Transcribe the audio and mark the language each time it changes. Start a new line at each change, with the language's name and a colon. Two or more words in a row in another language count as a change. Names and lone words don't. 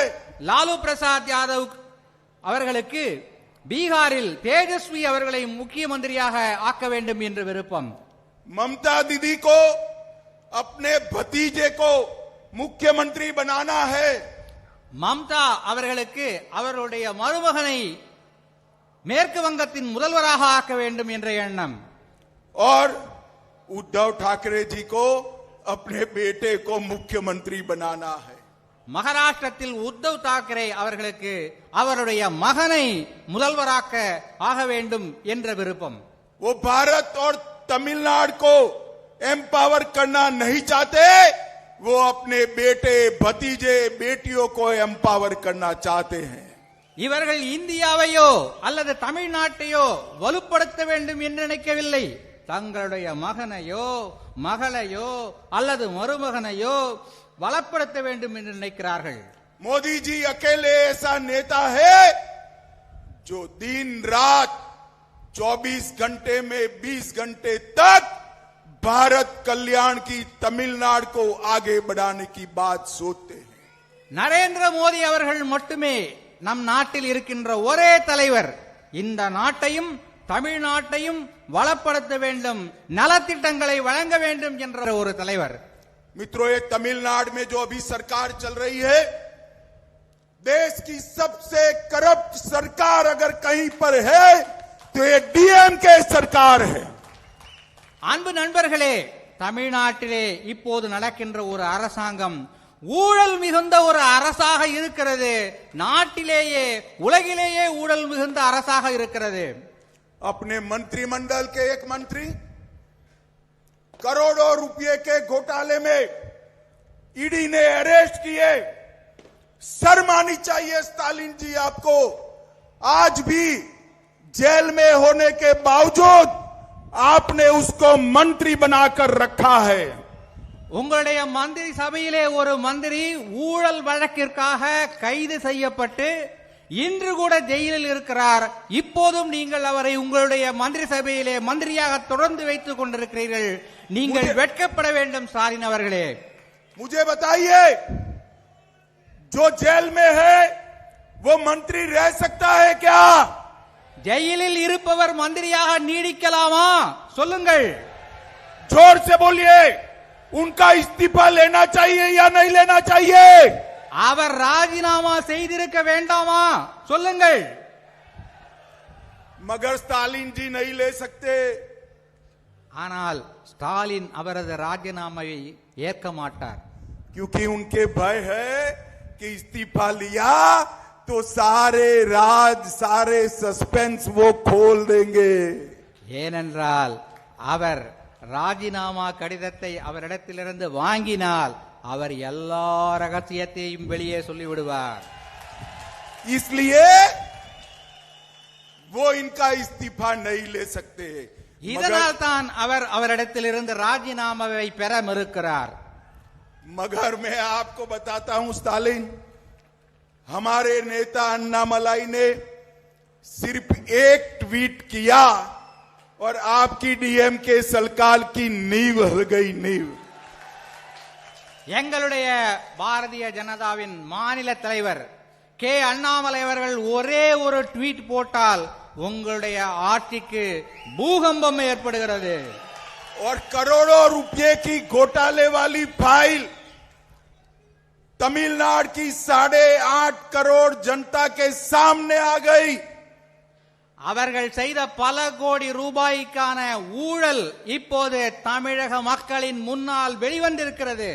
Tamil: லாலு பிரசாத் யாதவ் அவர்களுக்கு பீகாரில் தேஜஸ்வி அவர்களை முக்கிய மந்திரியாக ஆக்க வேண்டும் என்ற விருப்பம்.
Hindi: ममता दीदी को अपने भतीजे को मुख्यमंत्री बनाना है.
Tamil: மம்தா அவர்களுக்கு அவருடைய மருமகனை மேற்கு வங்கத்தின் முதல்வராக ஆக்க வேண்டும் என்ற எண்ணம்.
Hindi: और उद्धव ठाकरे जी को अपने बेटे को मुख्यमंत्री बनाना है.
Tamil: மகாராஷ்டிரத்தில் உத்தவ் தாக்கரே அவர்களுக்கு அவருடைய மகனை முதல்வராக்க ஆக வேண்டும் என்ற விருப்பம்.
Hindi: वो भारत और तमिलनाडु को एम्पावर करना नहीं चाहते, वो अपने बेटे भतीजे बेटियों को एम्पावर करना चाहते हैं.
Tamil: இவர்கள் இந்தியாவையோ அல்லது தமிழ்நாட்டையோ வலுப்படுத்த வேண்டும் என்று நினைக்கவில்லை, தங்களுடைய மகனையோ மகளையோ அல்லது மருமகனையோ வளப்படுத்த வேண்டும் என்று நினைக்கிறார்கள்.
Hindi: मोदी जी अकेले ऐसा नेता है जो दिन रात 24 घंटे में 20 घंटे तक भारत कल्याण की तमिलनाडु को आगे बढ़ाने की बात सोचते हैं.
Tamil: நரேந்திர மோடி அவர்கள் மட்டுமே நம் நாட்டில் இருக்கின்ற ஒரே தலைவர் இந்த நாட்டையும் தமிழ்நாட்டையும் வளப்படுத்த வேண்டும், நலத்திட்டங்களை வழங்க வேண்டும் என்ற ஒரு தலைவர்.
Hindi: मित्रों, ये तमिलनाडु में जो अभी सरकार चल रही है, देश की सबसे करप्ट सरकार अगर कहीं पर है तो ये डीएमके सरकार है.
Tamil: அன்பு நண்பர்களே, தமிழ்நாட்டிலே இப்போது நடக்கின்ற ஒரு அரசாங்கம் ஊழல் மிகுந்த ஒரு அரசாக இருக்கிறது. நாட்டிலேயே உலகிலேயே ஊழல் மிகுந்த அரசாக இருக்கிறது.
Hindi: अपने मंत्रिमंडल के एक मंत्री करोड़ों रुपए के घोटाले में ईडी ने अरेस्ट किए. शर्म आनी चाहिए स्टालिन जी आपको. आज भी जेल में होने के बावजूद आपने उसको मंत्री बनाकर रखा है.
Tamil: உங்களுடைய மந்திரி சபையிலே ஒரு மந்திரி ஊழல் வழக்கிற்காக கைது செய்யப்பட்டு இன்று கூட ஜெயிலில் இருக்கிறார். இப்போதும் நீங்கள் அவரை உங்களுடைய மந்திரி சபையிலே மந்திரியாக தொடர்ந்து வைத்துக் கொண்டிருக்கிறீர்கள். நீங்கள் வெட்கப்பட வேண்டும் ஸ்டாலின் அவர்களே.
Hindi: मुझे बताइए, जो जेल में है वो मंत्री रह सकता है क्या?
Tamil: ஜெயிலில் இருப்பவர் மந்திரியாக நீடிக்கலாமா? சொல்லுங்கள்.
Hindi: जोर से बोलिए, उनका इस्तीफा लेना चाहिए या नहीं लेना चाहिए?
Tamil: அவர் ராஜினாமா செய்திருக்க வேண்டாமா? சொல்லுங்கள்.
Hindi: मगर स्टालिन जी नहीं ले सकते.
Tamil: ஆனால் ஸ்டாலின் அவரது ராஜினாமாவை ஏற்க மாட்டார்.
Hindi: क्योंकि उनके भय है कि इस्तीफा लिया तो सारे राज, सारे सस्पेंस वो खोल देंगे.
Tamil: ஏனென்றால் அவர் ராஜினாமா கடிதத்தை அவரிடத்திலிருந்து வாங்கினால் அவர் எல்லா ரகசியத்தையும் வெளியே சொல்லிவிடுவார்.
Hindi: इसलिए वो इनका इस्तीफा नहीं ले सकते.
Tamil: இதனால் தான் அவர் அவரிடத்திலிருந்து ராஜினாமாவை பெற மறுக்கிறார்.
Hindi: मगर मैं आपको बताता हूं स्टालिन, हमारे नेता अन्नामलाई ने सिर्फ एक ट्वीट किया और आपकी डीएमके सरकार की नींव हिल गई. नींव.
Tamil: எங்களுடைய பாரதிய ஜனதாவின் மாநில தலைவர் கே அண்ணாமலை அவர்கள் ஒரே ஒரு ட்வீட் போட்டால் உங்களுடைய ஆட்சிக்கு பூகம்பம் ஏற்படுகிறது.
Hindi: और करोड़ों रुपए की घोटाले वाली फाइल तमिलनाडु की 8.5 करोड़ जनता के सामने आ गई।
Tamil: அவர்கள் செய்த பல கோடி ரூபாய்க்கான ஊழல் இப்போது தமிழக மக்களின் முன்னால் வெளிவந்திருக்கிறது.